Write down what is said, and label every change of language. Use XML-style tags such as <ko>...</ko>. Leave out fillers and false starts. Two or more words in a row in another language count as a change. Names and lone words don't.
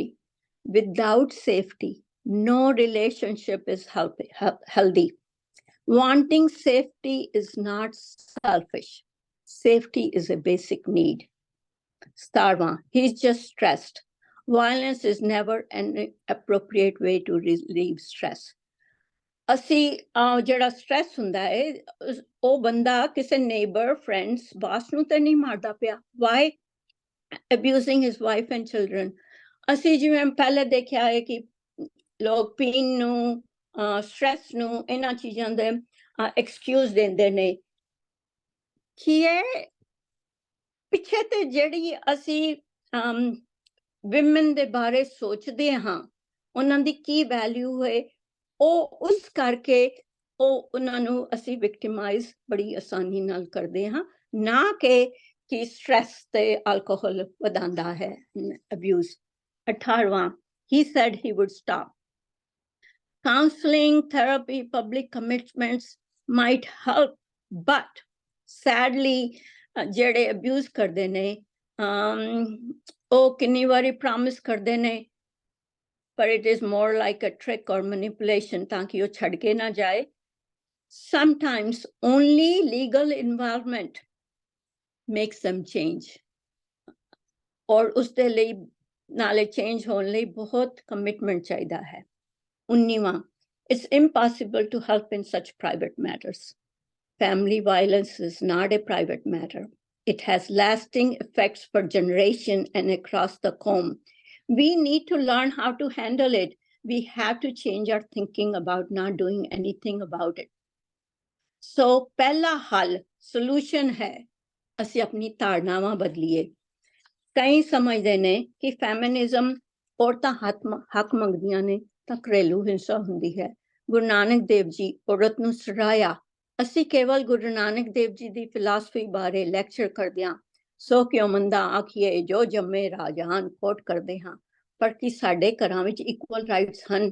<en>Without safety, no relationship is healthy. Wanting safety is not selfish. Safety is a basic need. 17, he's just stressed. Violence is never an appropriate way to relieve stress.</en> <pa>ਅਸੀਂ ਜਿਹੜਾ ਸਟ੍ਰੈਸ ਹੁੰਦਾ ਹੈ ਉਹ ਬੰਦਾ ਕਿਸੇ</pa> <en>neighbor, friends, boss</en> <pa>ਨੂੰ ਤਾਂ ਨਹੀਂ ਮਾਰਦਾ ਪਿਆ.</pa> <en>ਵਾਈ abusing his wife and children?</en> <pa>ਅਸੀਂ ਜਿਵੇਂ ਪਹਿਲੇ ਦੇਖਿਆ ਹੈ ਕਿ ਲੋਕ ਪੀਣ ਨੂੰ, ਸਟ੍ਰੈਸ ਨੂੰ, ਇਹਨਾਂ ਚੀਜ਼ਾਂ ਦੇ ਐਕਸਕਿਊਜ਼ ਦਿੰਦੇ ਨੇ. ਕੀ ਇਹ ਪਿੱਛੇ ਤੇ ਜਿਹੜੀ ਅਸੀਂ ਵਿਮਨ ਦੇ ਬਾਰੇ ਸੋਚਦੇ ਹਾਂ, ਉਹਨਾਂ ਦੀ ਕੀ ਵੈਲਿਊ ਹੈ, ਉਹ ਉਸ ਕਰਕੇ ਉਹ ਉਹਨਾਂ ਨੂੰ ਅਸੀਂ ਵਿਕਟਿਮਾਈਜ਼ ਬੜੀ ਆਸਾਨੀ ਨਾਲ ਕਰਦੇ ਹਾਂ, ਨਾ ਕਿ ਸਟ੍ਰੈਸ ਤੇ ਅਲਕੋਹਲ ਵਧਾਉਂਦਾ ਹੈ ਅਬਿਊਜ਼. 18ਵਾਂ,</pa> <en>he said he would stop. Counseling, therapy, public commitments might help, but sadly</en> <pa>ਜਿਹੜੇ ਅਬਿਊਜ਼ ਕਰਦੇ ਨੇ ਉਹ ਕਿੰਨੀ ਵਾਰੀ ਪ੍ਰੋਮਿਸ ਕਰਦੇ ਨੇ,</pa> <en>but it is more like a trick or manipulation</en> <pa>ਤਾਂ ਕਿ ਉਹ ਛੱਡ ਕੇ ਨਾ ਜਾਏ.</pa> <en>Sometimes only legal involvement makes them change.</en> <pa>ਔਰ ਉਸਦੇ ਲਈ ਨਾਲੇ ਚੇਂਜ ਹੋਣ ਲਈ ਬਹੁਤ ਕਮਿਟਮੈਂਟ ਚਾਹੀਦਾ ਹੈ. 19ਵਾਂ,</pa> <en>it's impossible to help in such private matters. Family violence is not a private matter. It has lasting effects for generation and across the comb. We need to learn how to handle it. We have to change our thinking about not doing anything about it. So,</en> <pa>ਪਹਿਲਾ ਹੱਲ, solution ਹੈ, ਅਸੀਂ ਆਪਣੀ ਧਾਰਨਾਵਾਂ ਬਦਲੀਏ. ਕਈ ਸਮਝਦੇ ਨੇ ਕਿ ਫੈਮਿਨਿਜ਼ਮ ਔਰਤਾਂ ਹੱਕ ਮੰਗਦੀਆਂ ਨੇ ਤਾਂ ਘਰੇਲੂ ਹਿੰਸਾ ਹੁੰਦੀ ਹੈ. ਗੁਰੂ ਨਾਨਕ ਦੇਵ ਜੀ ਔਰਤ ਨੂੰ ਸਰਾਇਆ. ਅਸੀਂ ਕੇਵਲ ਗੁਰੂ ਨਾਨਕ ਦੇਵ ਜੀ ਦੀ ਫਿਲਾਸਫੀ ਬਾਰੇ ਲੈਕਚਰ ਕਰਦਿਆਂ ਸੋ ਕਿਉਂ ਮੰਦਾ ਆਖੀਏ ਜੋ ਜੰਮੇ ਰਾਜਾਨ ਕੋਟ ਕਰਦੇ ਹਾਂ, ਪਰ ਕੀ ਸਾਡੇ ਘਰਾਂ ਵਿੱਚ</pa> <en>equal rights</en> <pa>ਹਨ?</pa>